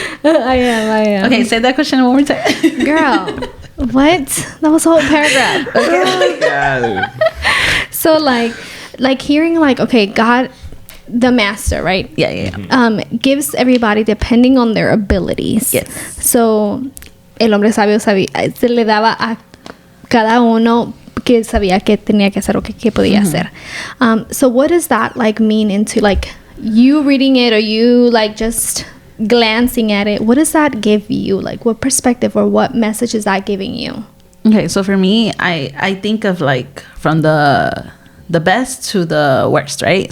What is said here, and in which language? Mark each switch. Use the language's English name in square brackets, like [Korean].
[English] I am. Okay, say that question one more time. Girl, what? That was a whole paragraph. Yeah. So like hearing like, okay, God, the master, right? Yeah. Gives everybody depending on their abilities. Yes. [Spanish] So el hombre sabio sabía, se le daba a cada uno que sabía que tenía que hacer o que podía hacer. [English] So what does that like mean into like you reading it or you like just glancing at it? What does that give you? Like what perspective or what message is that giving you? Okay, so for me, I think of like from the best to the worst, right?